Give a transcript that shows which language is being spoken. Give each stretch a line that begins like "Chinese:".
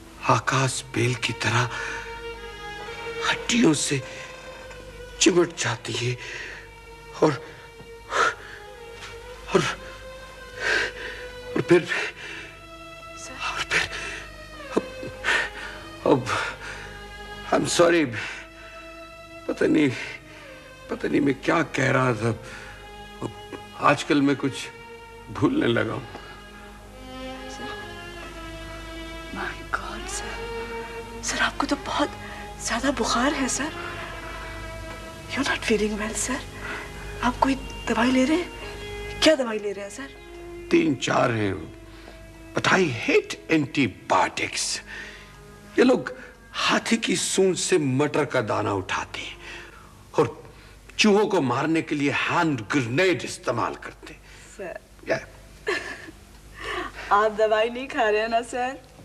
Hindi: आकाश bell की तरह हड्डियों से चिमट जाती है और फिर अब
English: I'm sorry,
Hindi: पता नहीं मैं क्या कह रहा था। आजकल मैं कुछ भूलने लगा हूं।
English: My God,
Hindi: सर आपको तो बहुत ज्यादा बुखार है sir.
English: You're not feeling well, sir.
Hindi: आप कोई दवाई ले रहे हैं? क्या दवाई ले रहे हैं सर? 3-4 हैं,
English: but I hate antibiotics।
Hindi: ये लोग हाथी की सूंड से मटर का दाना उठाते हैं और चूहों को मारने के लिए हैंड ग्रेनेड इस्तेमाल करते हैं। सर, आप दवाई नहीं खा रहे हैं ना सर?